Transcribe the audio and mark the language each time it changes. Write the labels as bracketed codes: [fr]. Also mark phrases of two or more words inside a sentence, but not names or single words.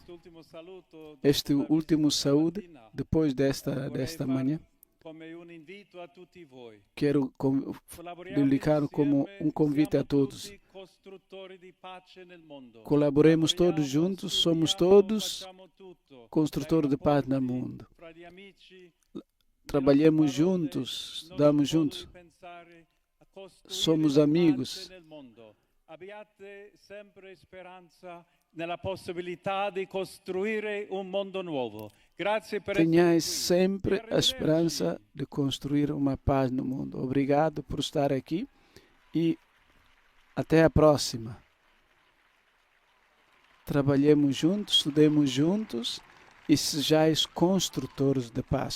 [pt] Este último saúde, depois desta manhã, quero publicar como um convite a todos. Colaboremos todos juntos, somos todos construtores de paz no mundo. Trabalhemos juntos, estudamos juntos. Somos amigos. [it] Abbiate sempre speranza nella possibilità di costruire un mondo nuovo. Grazie per [pt] Tenhais sempre a esperança de construir uma paz no mundo. Obrigado por estar aqui e até a próxima. Trabalhemos juntos, estudemos juntos e sejais construtores de paz.